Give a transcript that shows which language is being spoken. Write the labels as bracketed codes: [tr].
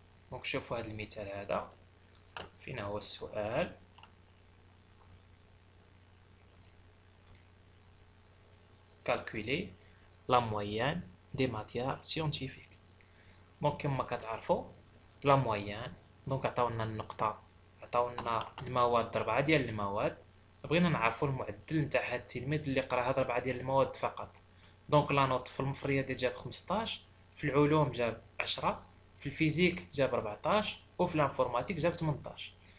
[ar] دونك شوفوا هذا المثال هذا. فين هو السؤال؟ [fr] calculer la moyenne des matières scientifiques. [ar] دونك كما كتعرفوا [fr] لا مويان. [ar] دونك عطاونا النقطه عطاونا المواد 4 ديال المواد. بغينا نعرفوا المعدل نتاع هاد التلميذ اللي قرا هاد 4 ديال المواد فقط. دونك [fr] لا نوت [ar] في المفريات جاب 15 في العلوم جاب 10 في الفيزيك جاب 14 وفي الانفورماتيك جاب 18.